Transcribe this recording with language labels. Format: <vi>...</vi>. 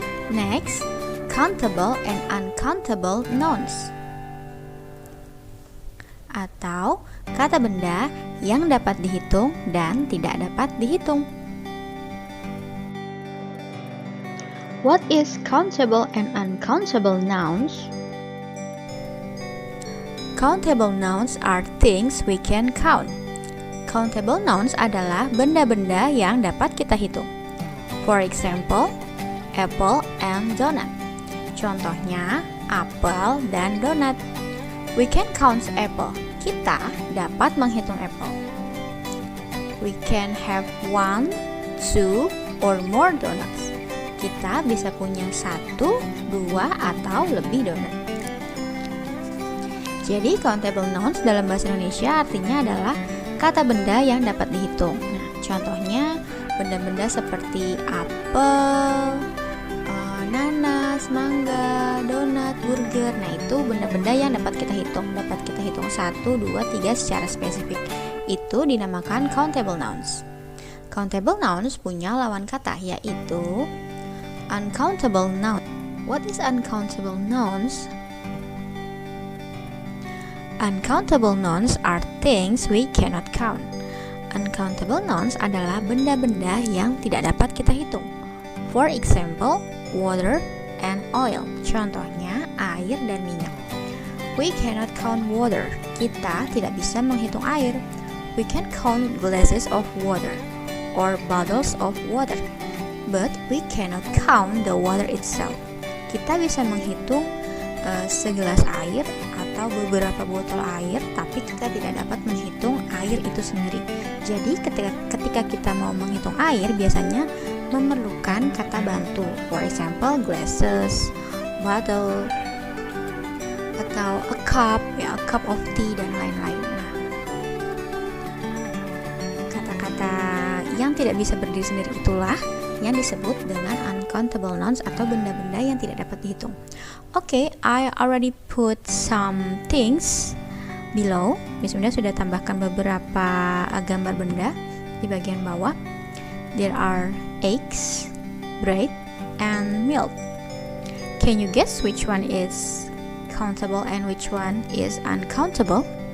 <id>Next, countable and uncountable nouns, atau kata benda yang dapat dihitung dan tidak dapat dihitung.</id> <en>What is countable and uncountable nouns? Countable nouns are things we can count.</en> <id>Countable nouns adalah benda-benda yang dapat kita hitung.</id> <en>For example, apple and donut.</en> <id>Contohnya, apel dan donat.</id> <en>We can count apple.</en> <id>Kita dapat menghitung apple.</id> <en>We can have 1, 2, or more donuts.</en> <id>Kita bisa punya 1, 2, atau lebih donat. Jadi, countable nouns dalam bahasa Indonesia artinya adalah kata benda yang dapat dihitung. Nah, contohnya benda-benda seperti apel, nanas, mangga, donat, burger. Nah, itu benda-benda yang dapat kita hitung. Dapat kita hitung 1, 2, 3 secara spesifik. Itu dinamakan countable nouns. Countable nouns punya lawan kata, yaitu uncountable noun.</id> <en>What is uncountable nouns? Uncountable nouns are things we cannot count.</en> <id>Uncountable nouns adalah benda-benda yang tidak dapat kita hitung.</id> <en>For example, water and oil.</en> <id>Contohnya, air dan minyak.</id> <en>We cannot count water.</en> <id>Kita tidak bisa menghitung air.</id> <en>We can count glasses of water or bottles of water, but we cannot count the water itself.</en> <id>Kita bisa menghitung segelas air atau beberapa botol air, tapi kita tidak dapat menghitung air itu sendiri. Jadi ketika kita mau menghitung air, biasanya memerlukan kata bantu.</id> <en>For example, glasses, bottle, atau a cup, ya, a cup of tea,</en> <id>dan lain-lain. Nah, kata-kata yang tidak bisa berdiri sendiri itulah yang disebut dengan uncountable nouns atau benda-benda yang tidak dapat dihitung.</id> <en>Okay, I already put some things below.</en> <id>Miss Winda sudah tambahkan beberapa gambar benda di bagian bawah.</id> <en>There are eggs, bread, and milk. Can you guess which one is countable and which one is uncountable?</en>